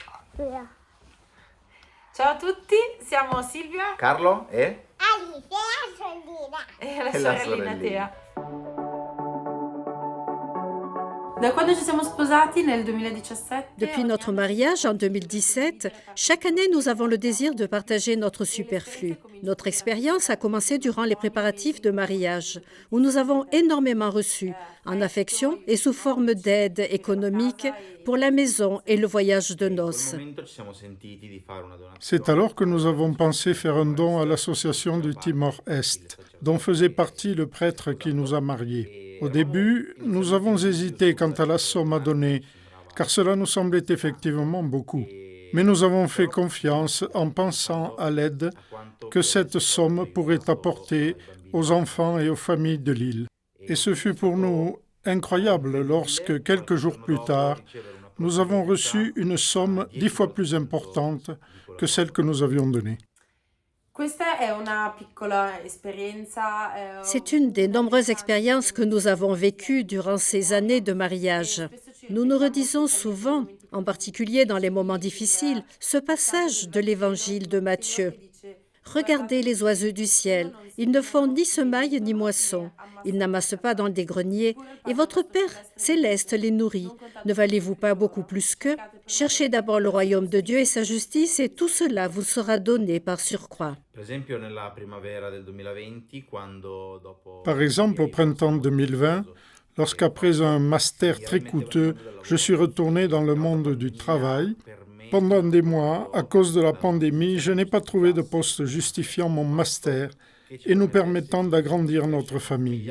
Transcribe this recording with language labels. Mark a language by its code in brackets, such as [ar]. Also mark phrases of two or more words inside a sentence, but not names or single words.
[it] Ciao a tutti, siamo Silvia Carlo e e la E la sorellina sorellina. Tea. Da quando ci siamo sposati nel 2017, [fr] Depuis notre mariage en 2017, chaque année nous avons le désir de partager notre superflu. Notre expérience a commencé durant les préparatifs de mariage, où nous avons énormément reçu, en affection et sous forme d'aide économique pour la maison et le voyage de [it] in quel [fr] noces. [it] momento ci siamo sentiti di fare una donazione. [fr] C'est alors que nous avons pensé faire un don à l'association du Timor-Est, dont faisait partie le prêtre qui nous a mariés. Au début, nous avons hésité quant à la somme à donner, car cela nous semblait effectivement beaucoup. Mais nous avons fait confiance en pensant à l'aide que cette somme pourrait apporter aux enfants et aux familles de l'île. Et ce fut pour nous incroyable lorsque, quelques jours plus tard, nous avons reçu une somme 10 fois plus importante que celle que nous avions donnée. [it] questa è una piccola esperienza. [fr] C'est une des nombreuses expériences que nous avons vécues durant ces années de mariage. Nous nous redisons souvent, en particulier dans les moments difficiles, ce passage de l'évangile de Matthieu. Regardez les oiseaux du ciel, ils ne font ni semaille ni moisson, ils n'amassent pas dans des greniers, et votre Père céleste les nourrit. Ne valez-vous pas beaucoup plus qu'eux? Cherchez d'abord le royaume de Dieu et sa justice, et tout cela vous sera donné par surcroît. [it] Per esempio nella primavera del 2020, quando dopo [fr] Par exemple, au printemps 2020, lorsqu'après un master très coûteux, je suis retourné dans le monde du travail, pendant des mois, à cause de la pandémie, je n'ai pas trouvé de poste justifiant mon master et nous permettant d'agrandir notre famille.